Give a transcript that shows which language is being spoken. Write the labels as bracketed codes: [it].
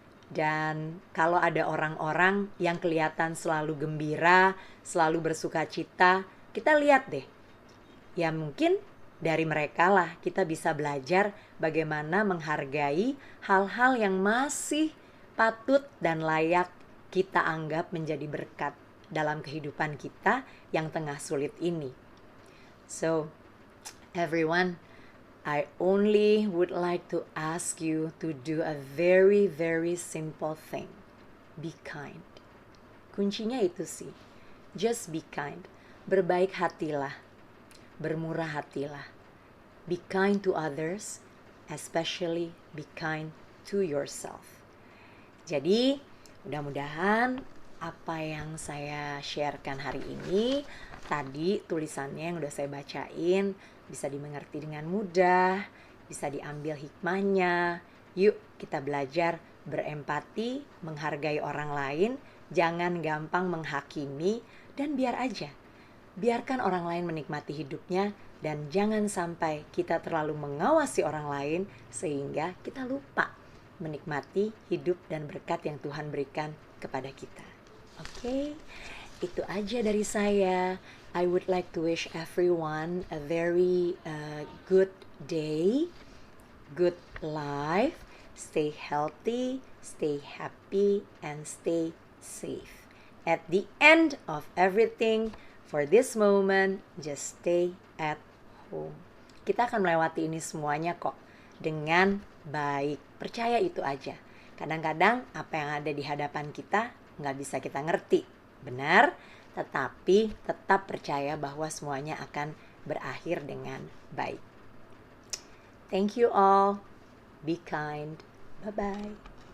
[id] Dan kalau ada orang-orang yang kelihatan selalu gembira, selalu bersuka cita, kita lihat deh. Ya mungkin dari mereka lah kita bisa belajar bagaimana menghargai hal-hal yang masih patut dan layak kita anggap menjadi berkat. dalam kehidupan kita yang tengah sulit ini. [en] So, everyone, I only would like to ask you to do a very, very simple thing. Be kind. [id] Kuncinya itu sih. [en] Just be kind. [id] Berbaik hatilah. Bermurah hatilah. [en] Be kind to others, especially be kind to yourself. [id] Jadi, mudah-mudahan apa yang saya sharekan hari ini, tadi tulisannya yang udah saya bacain, bisa dimengerti dengan mudah, bisa diambil hikmahnya. Yuk kita belajar berempati, menghargai orang lain, jangan gampang menghakimi, dan biar aja. Biarkan orang lain menikmati hidupnya, dan jangan sampai kita terlalu mengawasi orang lain sehingga kita lupa menikmati hidup dan berkat yang Tuhan berikan kepada kita. Oke, itu aja dari saya. [en] I would like to wish everyone a very good day, good life, stay healthy, stay happy, and stay safe. At the end of everything, for this moment, just stay at home. [id] Kita akan melewati ini semuanya kok dengan baik. Percaya itu aja. Kadang-kadang apa yang ada di hadapan kita nggak bisa kita ngerti. Benar? Tetapi tetap percaya bahwa semuanya akan berakhir dengan baik. [en] Thank you all. Be kind. Bye-bye.